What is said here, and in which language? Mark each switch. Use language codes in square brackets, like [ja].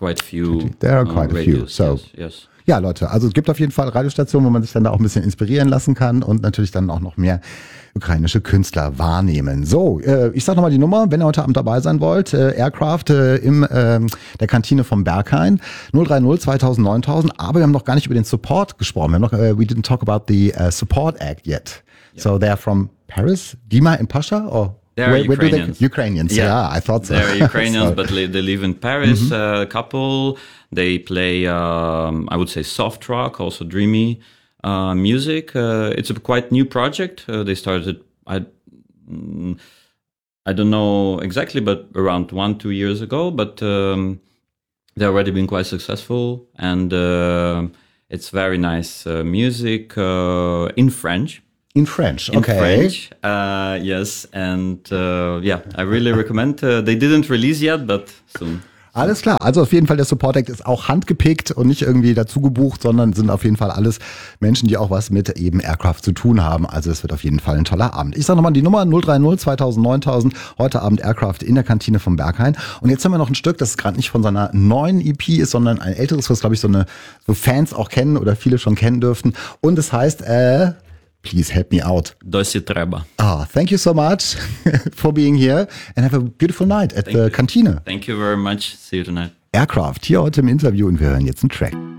[en] There are quite a few radios. [de] Ja, Leute, also es gibt auf jeden Fall Radiostationen, wo man sich dann da auch ein bisschen inspirieren lassen kann und natürlich dann auch noch mehr ukrainische Künstler wahrnehmen. So, ich sag nochmal die Nummer, wenn ihr heute Abend dabei sein wollt, Aircraft der Kantine vom Berghain, 030 2000 9000, aber wir haben noch gar nicht über den Support gesprochen. [en] We didn't talk about the Support Act yet. Yeah. So they're from Paris, Dima and Pasha, or? They're Ukrainians, but they live in Paris. A couple, they play, I would say, soft rock, also dreamy music. It's a quite new project. They started, I don't know exactly, but around 1-2 years ago. But they've already been quite successful, and it's very nice music in French. In French, okay. In French, yes. And I really recommend. They didn't release yet, but soon. [de] Alles klar. Also auf jeden Fall, der Support Act ist auch handgepickt und nicht irgendwie dazu gebucht, sondern sind auf jeden Fall alles Menschen, die auch was mit eben Aircraft zu tun haben. Also es wird auf jeden Fall ein toller Abend. Ich sage nochmal die Nummer 030 2000 9000. Heute Abend Aircraft in der Kantine vom Berghain. Und jetzt haben wir noch ein Stück, das gerade nicht von seiner neuen EP ist, sondern ein älteres, was, glaube ich, so Fans auch kennen oder viele schon kennen dürften. Und es heißt Please help me out. [uk] Досі треба. [en] Ah, thank you so much for being here and have a beautiful night at the Kantine. Thank you very much. See you tonight. [de] Aircraft, hier heute im Interview, und wir hören jetzt einen Track.